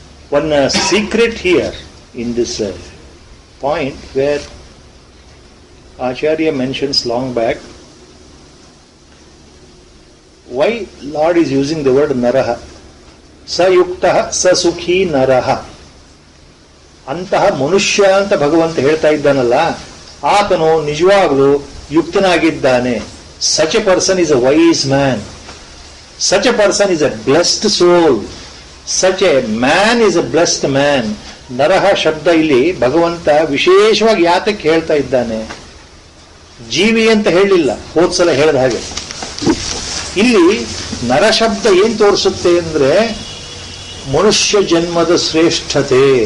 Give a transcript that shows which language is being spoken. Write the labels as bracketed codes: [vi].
[en] One secret here in this point where Acharya mentions long back, why Lord is using the word naraha. [sa] Sayuktah sasukhi naraha. [kn] ಅಂತಹ ಮನುಷ್ಯ ಅಂತ ಭಗವಂತ ಹೇಳ್ತಾ ಇದ್ದಾನಲ್ಲ, ಆತನು ನಿಜವಾಗಲೂ ಯುಕ್ತನಾಗಿದ್ದಾನೆ. [en] Such a person is a wise man. Such a person is a blessed soul. Such a man is a blessed man. [kn] ನರಹ ಶಬ್ದ ಇಲ್ಲಿ ಭಗವಂತ ವಿಶೇಷವಾಗಿ ಯಾತಕ್ಕೆ ಹೇಳ್ತಾ ಇದ್ದಾನೆ? ಜೀವಿ ಅಂತ ಹೇಳಿಲ್ಲ, ಹೋದ್ಸಲ ಹೇಳಿದ ಹಾಗೆ. ಇಲ್ಲಿ ನರ ಶಬ್ದ ಏನ್ ತೋರಿಸುತ್ತೆ ಅಂದ್ರೆ ಮನುಷ್ಯ ಜನ್ಮದ ಶ್ರೇಷ್ಠತೆ.